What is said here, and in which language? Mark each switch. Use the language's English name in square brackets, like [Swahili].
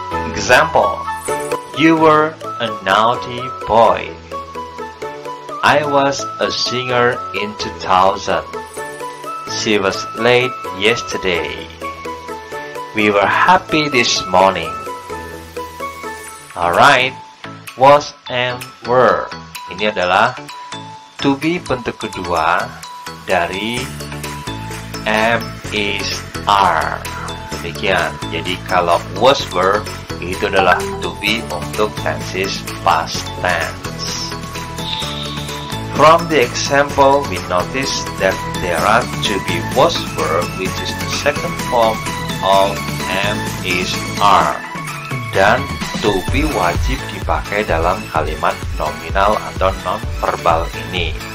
[English] Example: You were a naughty boy. I was a singer in 2000. She was late yesterday. We were happy this morning. Alright, was and were. [Indonesian] Ini adalah to be bentuk kedua dari am, is, are. Demikian. Jadi kalau was, were itu adalah to be untuk tenses past tense. [English] From the example, we notice that there are to be was, were, which is the second form of am, is, are. [Indonesian] Dan to be wajib dipakai dalam kalimat nominal atau non-verbal ini.